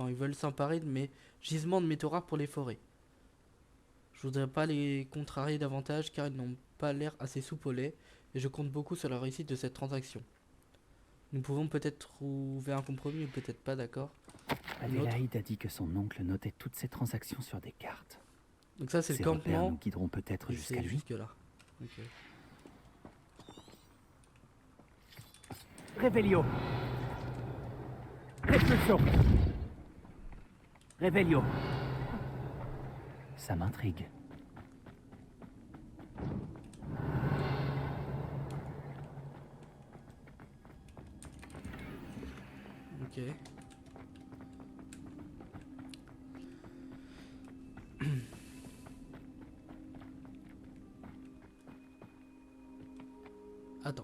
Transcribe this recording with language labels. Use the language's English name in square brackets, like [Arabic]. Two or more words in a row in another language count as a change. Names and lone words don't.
[French] Ils veulent s'emparer de mes gisements de métaux rares pour les forêts. Je voudrais pas les contrarier davantage car ils n'ont pas l'air assez souples au lait et je compte beaucoup sur la réussite de cette transaction. Nous pouvons peut-être trouver un compromis ou peut-être pas, d'accord? Adélaïde a dit que son oncle notait toutes ses transactions sur des cartes. Donc ça c'est le Ces repères campement. nous guideront peut-être Et jusqu'à c'est lui. jusque là. Ok. Revelio. Repulso. Revelio. Ça m'intrigue. Ok. Attends.